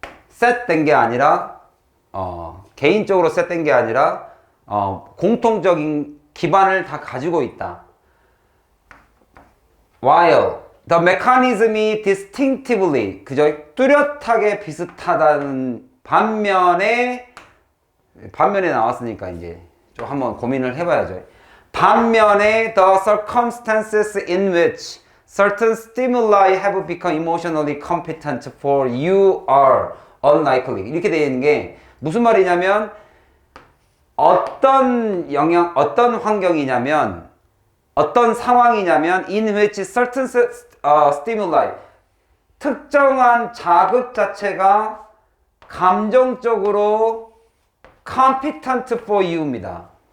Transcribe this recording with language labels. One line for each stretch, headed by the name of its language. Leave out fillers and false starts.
Korean: 셋된 게 아니라 개인적으로 셋된 게 아니라 공통적인 기반을 다 가지고 있다.
English: While the mechanism이 distinctively,
Korean: 그죠? 뚜렷하게 비슷하다는 반면에 나왔으니까 이제 좀 한번 고민을 해봐야죠. 반면에
English: the circumstances in which certain stimuli have become emotionally competent for you are unlikely.
Korean: 이렇게 되어 있는 게 무슨 말이냐면 어떤 환경이냐면 어떤 상황이냐면
English: in which certain stimuli
Korean: 특정한 자극 자체가 감정적으로
English: competent for you
Korean: 입니다.